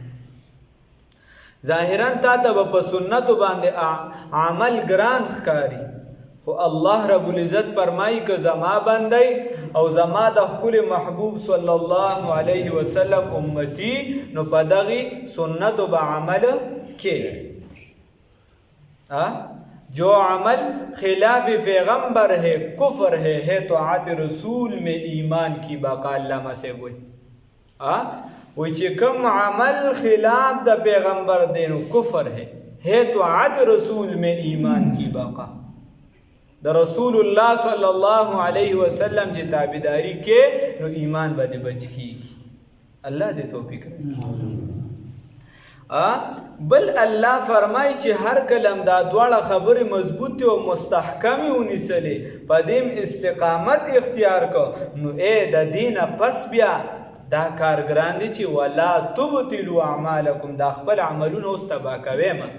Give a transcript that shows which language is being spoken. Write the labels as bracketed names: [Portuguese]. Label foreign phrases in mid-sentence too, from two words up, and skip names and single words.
[Pashto] ظاهرا تا ته به په سنتو باندې عمل ګران ښکاري، خو الله رب العزت فرمایي که زما بندی او زما د ښکلي محبوب [Arabic] صلی الله علیه وسلم [Pashto] امتی، نو په دغې سنتو به عمل کې. [Urdu] جو عمل خلاف پیغمبر ہے کفر ہے طاعت رسول میں ایمان کی بقا. علامہ سے وہی [Pashto] چې کوم عمل خلاف د پیغمبر دی نو [Urdu] کفر ہے طاعت رسول میں ایمان کی بقا. [Pashto] د رسول الله [Arabic] صلی الله علیه وسلم [Pashto] چې تابعداري کې نو ایمان باندې بچ کیږي. الله دې توفیق راکړي. بل الله فرمای چې هر کلم دا دواړه خبرې مضبوطې او مستحکمې ونیسلې په دې استقامت اختیار کو نو د دینه پس بیا دا کارګران دي چې [Arabic] ولا تبطلوا اعمالکم [Pashto] دا خپل عملونه اوس تبا کوي.